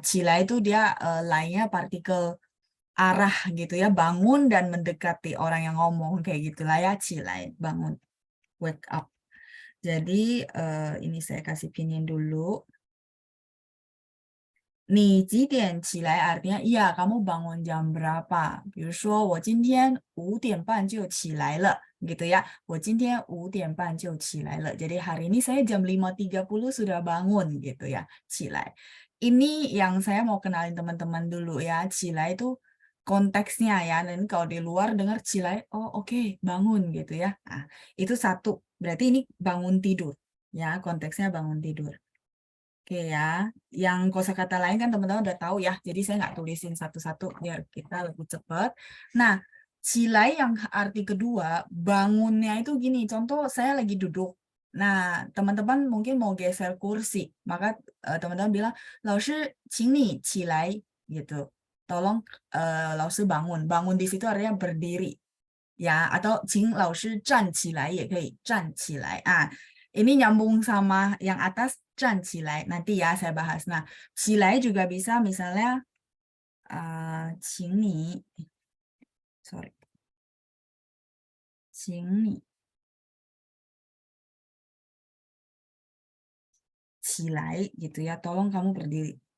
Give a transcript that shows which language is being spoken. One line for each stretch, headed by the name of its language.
Indonesian: 起来 itu dia lainnya partikel arah gitu ya. Bangun dan mendekati orang yang ngomong kayak gitulah ya. 起来, bangun.
English: Wake up.
Indonesian: Jadi ini saya kasih pinyin dulu.
Chinese: 你几点起来
Indonesian: artinya iya kamu bangun jam berapa?
Chinese: 比如说我今天5点半就起来了
Indonesian: gitu ya.
Chinese: 我今天5点半就起来了.
Indonesian: Jadi hari ini saya jam 5.30 sudah bangun gitu ya. 起来.Ini yang saya mau kenalin teman-teman dulu ya. 起来itu konteksnya ya. Dan kalau di luar dengar 起来, oh oke, bangun gitu ya. Nah, itu satu. Berarti ini bangun tidur ya. Konteksnya bangun tidur. Oke ya, yang kosakata lain kan teman-teman udah tahu ya, jadi saya nggak tulisin satu-satu biar kita lebih cepat. Nah, cilai yang arti kedua, bangunnya itu gini, contoh saya lagi duduk. Nah, teman-teman mungkin mau geser kursi, maka teman-teman bilang,
Chinese: 老师请你起来
Indonesian: gitu. Tolong 老师 bangun. Bangun di situ artinya berdiri. Ya, atau
Chinese: 请老师站起来也可以，站起来啊。
Indonesian: Ini nyambung sama yang atas
Chinese: 站起来.
Indonesian: Nanti ya saya bahas. Nah, 起来 juga bisa misalnya 请你 sorry.
Chinese: 请你起来
Indonesian: gitu ya. Tolong kamu berdiri.